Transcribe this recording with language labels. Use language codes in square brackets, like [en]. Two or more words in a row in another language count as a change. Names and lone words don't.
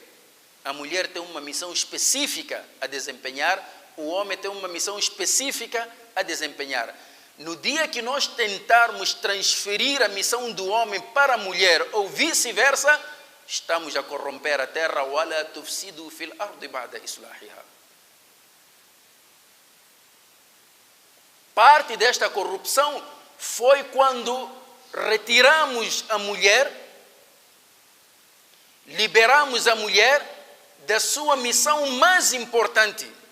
[pt] A mulher tem uma missão específica a desempenhar, o homem tem uma missão específica a desempenhar. No dia que nós tentarmos transferir a missão do homem para a mulher ou vice-versa, estamos a corromper a terra. [ar] وَلَا تُفْسِدُوا فِي الْأَرْضِ بَعْدَ إِصْلَاحِهَا. [pt] Parte desta corrupção foi quando retiramos a mulher, liberamos a mulher da sua missão mais importante.